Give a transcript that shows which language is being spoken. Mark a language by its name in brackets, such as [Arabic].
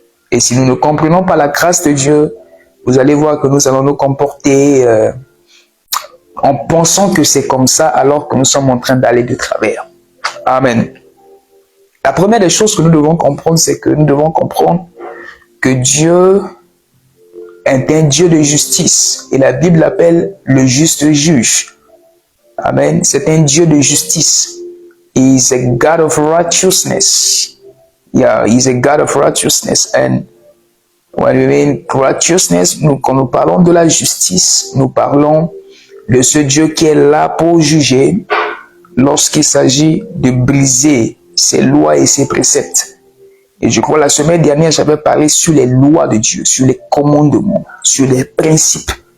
[French] Et si nous ne comprenons pas la grâce de Dieu, vous allez voir que nous allons nous comporter en pensant que c'est comme ça, alors que nous sommes en train d'aller de travers. Amen. La première des choses que nous devons comprendre, c'est que nous devons comprendre que Dieu est un Dieu de justice. Et la Bible l'appelle le juste juge. Amen. C'est un Dieu de justice. [English] He is a God of righteousness. Yeah, he is a God of righteousness. And When we mean righteousness, [French] quand nous parlons de la justice, nous parlons de ce Dieu qui est là pour juger lorsqu'il s'agit de briser ses lois et ses préceptes. Et je crois la semaine dernière, j'avais parlé sur les lois de Dieu, sur les commandements, sur les principes.